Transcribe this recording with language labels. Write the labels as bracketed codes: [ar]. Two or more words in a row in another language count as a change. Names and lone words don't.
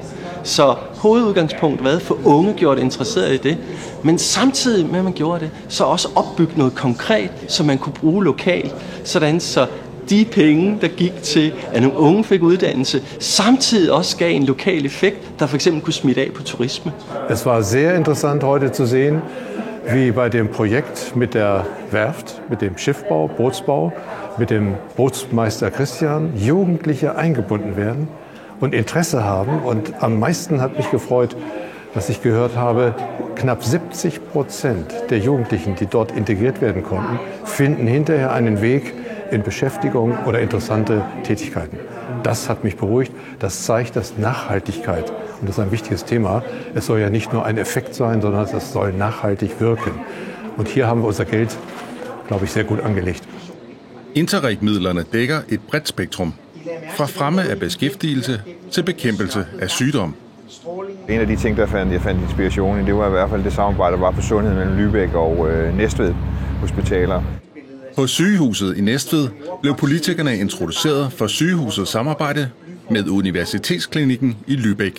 [da] Så hovedudgangspunkt var for unge gjort interesseret i det, men samtidig med at man gjorde det, så også opbygge noget konkret, som man kunne bruge lokalt, sådan så de penge, der gik til, at nogle unge fik uddannelse, samtidig også gav en lokal effekt, der for eksempel kunne smitte af på turisme. [de] Es war sehr interessant heute zu sehen, wie bei dem Projekt mit der Werft, mit dem Schiffbau, Bootsbau, mit dem Bootsmeister Christian Jugendliche eingebunden werden und Interesse haben. Und am meisten hat mich gefreut, dass ich gehört habe, knapp 70% der Jugendlichen, die dort integriert werden konnten, finden hinterher einen Weg in Beschäftigung oder interessante Tätigkeiten. Das hat mich beruhigt. Das zeigt, dass Nachhaltigkeit, und das ist ein wichtiges Thema, es soll ja nicht nur ein Effekt sein, sondern es soll nachhaltig wirken. Und hier haben wir unser Geld, glaube ich, sehr gut angelegt. [da] Interreg-midlerne dækker et bredt spektrum. Fra fremme af beskæftigelse til bekæmpelse af sygdom. En af de ting, jeg fandt inspiration i, det var i hvert fald det samarbejde, der var på sundhed mellem Lübeck og Næstved hospitaler. På sygehuset i Næstved blev politikerne introduceret for sygehusets samarbejde med Universitetsklinikken i Lübeck.